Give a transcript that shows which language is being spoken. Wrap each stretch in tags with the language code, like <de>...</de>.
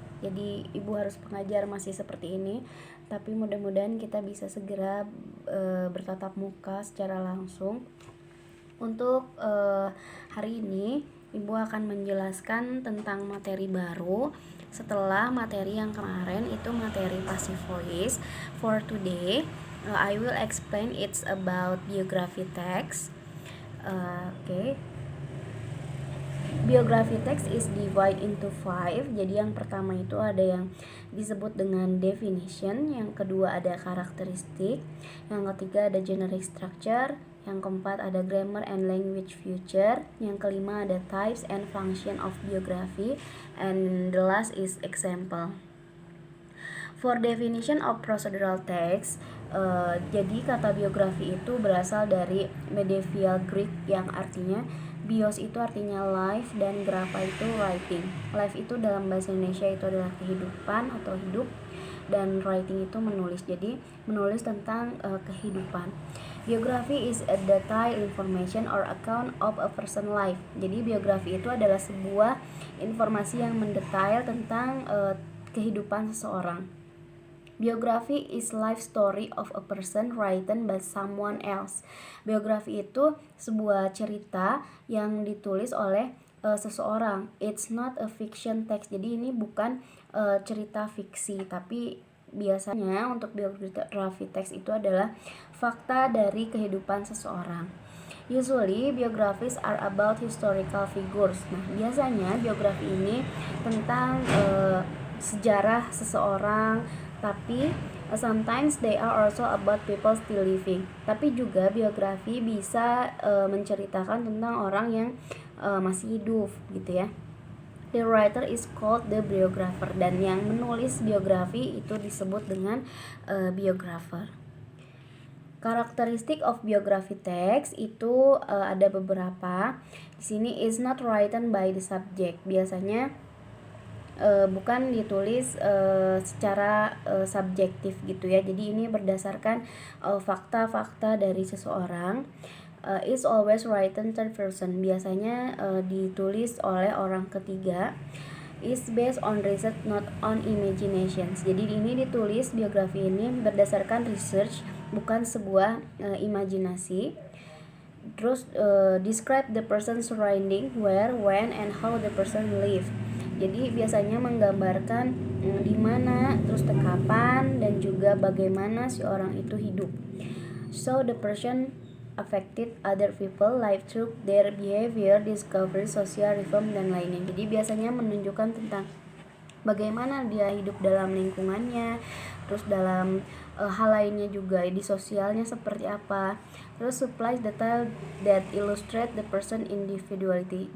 <id>Jadi ibu harus pengajar masih seperti ini. Tapi mudah-mudahan kita bisa segera bertatap muka secara langsung. Untuk hari ini, Ibu akan menjelaskan tentang materi baru setelah materi yang kemarin itu materi passive voice.</id> <en>For today, I will explain it's about biography text. Okay. Biography text is divided into 5.</en> <id>Jadi yang pertama itu ada yang disebut dengan definition, yang kedua ada karakteristik, yang ketiga ada generic structure, yang keempat ada grammar and language feature, yang kelima ada types and function of biography,</id> <en>and the last is example. For definition of procedural text,</en> <id>jadi kata biografi itu berasal dari medieval Greek yang artinya bios itu artinya life dan grapha itu writing. Life itu dalam bahasa Indonesia itu adalah kehidupan atau hidup, dan writing itu menulis. Jadi menulis tentang kehidupan.</id> <en>Biografi is a detailed information or account of a person life.</en> <id>Jadi biografi itu adalah sebuah informasi yang mendetail tentang kehidupan seseorang.</id> <en>Biography is life story of a person written by someone else.</en> <id>Biografi itu sebuah cerita yang ditulis oleh seseorang.</id> <en>It's not a fiction text.</en> <id>Jadi ini bukan cerita fiksi, tapi biasanya untuk biografi text itu adalah fakta dari kehidupan seseorang.</id> <en>Usually biographies are about historical figures.</en> <id>Nah, biasanya biografi ini tentang sejarah seseorang, tapi</id> <en>sometimes they are also about people still living.</en> <id>Tapi juga biografi bisa menceritakan tentang orang yang masih hidup gitu ya.</id> <en>The writer is called the biographer,</en> <id>dan yang menulis biografi itu disebut dengan biographer. Karakteristik of biography text itu ada beberapa. Di sini is not written by the subject. Biasanya bukan ditulis secara subjektif gitu ya. Jadi ini berdasarkan fakta-fakta dari seseorang.</id> <en>Is always written third person.</en> <id>Biasanya ditulis oleh orang ketiga.</id> <en>Is based on research not on imaginations.</en> <id>Jadi ini ditulis biografi ini berdasarkan research, bukan sebuah imajinasi. Terus</id> <en>describe the person's surrounding, where, when, and how the person live.</en> <id>Jadi biasanya menggambarkan di mana, terus kapan, dan juga bagaimana si orang itu hidup.</id> <en>So the person affected other people life through their behavior, discovery, social reform,</en> <id>dan lainnya. Jadi biasanya menunjukkan tentang bagaimana dia hidup dalam lingkungannya, terus dalam hal lainnya juga di sosialnya seperti apa. Terus</id> <en>supplies detail that illustrate the person individuality.</en>